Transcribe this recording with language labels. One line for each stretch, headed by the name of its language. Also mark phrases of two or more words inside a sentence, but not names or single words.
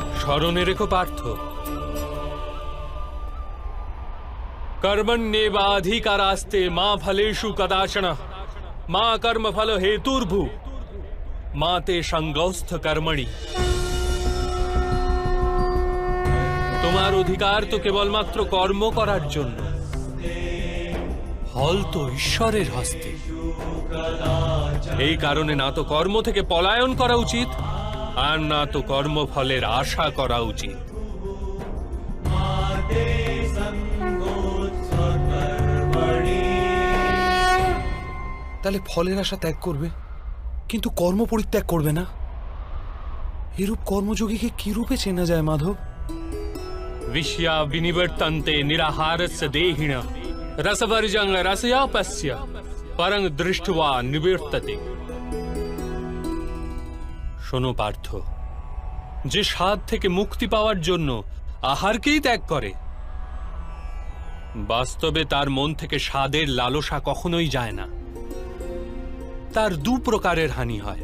Bangla: স্মরণে রেখো পার্থ,
Sanskrit: कर्मण्येवाधिकारास्ते मा फलेषु कदाचन मा कर्मफल हेतुर्भु मा ते संगौस्थ कर्मणि।
Bangla: তোমার অধিকার তো কেবলমাত্র কর্ম করার জন্য, ফল তো ঈশ্বরের হস্তে। এই কারণে না তো কর্ম থেকে পলায়ন করা উচিত, আর না তো কর্মফলের আশা করা উচিত। তাহলে ফলের আশা ত্যাগ করবে, কিন্তু কর্ম পরিত্যাগ করবে না। এরূপ কর্মযোগীকে কি রূপে চেনা যায় মাধব?
Sanskrit: विषया विनिवर्तन्ते निराहारस्य देहिन रसवर्जं रसयापस्य परं दृष्ट्वा निवर्तते।
Bangla: শোনো পার্থ, যে স্বাদ থেকে মুক্তি পাওয়ার জন্য আহারকেই ত্যাগ করে, বাস্তবে তার মন থেকে স্বাদের লালসা কখনোই যায় না। তার দু প্রকারের হানি হয়।